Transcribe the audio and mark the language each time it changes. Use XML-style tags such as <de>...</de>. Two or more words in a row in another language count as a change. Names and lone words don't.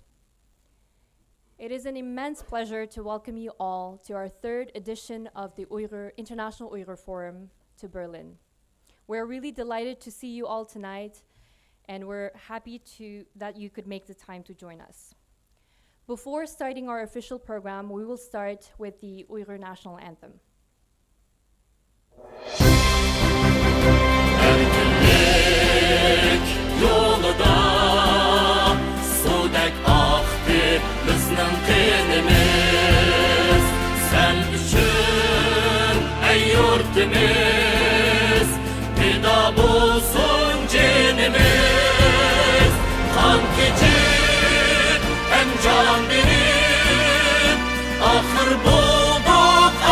<en>It is an immense pleasure to welcome you all to our third edition of the International Uyghur Forum to Berlin. We're really delighted to see you all tonight, and we're happy that you could make the time to join us. Before starting our official program, we will start with the Uyghur National Anthem.</en> <ug>Yolda sudek aktı bizning qanimiz sen uchun ey yurtimiz fido bo'lsin jinimiz qon kechib ham jon berib oxir bo'ldik</ug>